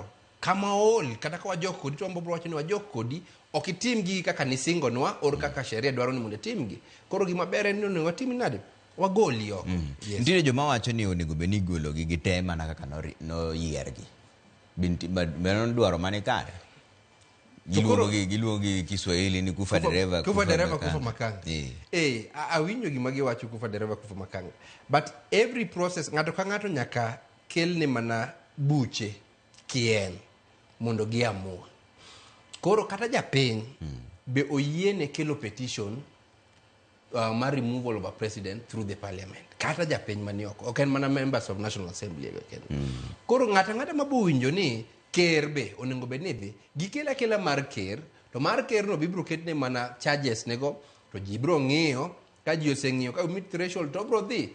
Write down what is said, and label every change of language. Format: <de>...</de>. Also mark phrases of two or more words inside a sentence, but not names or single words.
<luo>Kama ol kata ka wajok kodi to wambro wacho ni wajok kodi ok itim gi kaka nisingo nwa or kaka sheria dwaro ni mondo tim gi. Koro gima ber en ni watim nade wagoli oko. Nitiere joma wacho ni onego bed ni golo gi gite mana kaka no yiergi. Beno dwaro mane kare. Giluongo gi Kiswahili ni</luo> <sw>kufa dereva kufa makanga.</sw> <luo>Awinjo gima giwacho</luo> <sw>kufa dereva kufa makanga.</sw> <en>But every process</en> <luo>ng'ato ka ng'ato nyaka kel ni mana buche kien mondo giamua. Koro kata japiny be oyiene kelo petition mar</luo> <en>removal of a president through the parliament.</en> <luo>Kata japiny mani oko. Ok en mana</luo> <en>members of National Assembly.</en> <luo>Koro ng'ata ng'ata mabowinjo ni ker be onengo bedni dhi gikela kela mar ker, to mar ker no bibro ketne mana charges nego to ji bro ng'iyo ka ji oseng'iyo ka</luo> <en>meet threshold</en> <luo>to bro dhi.</luo>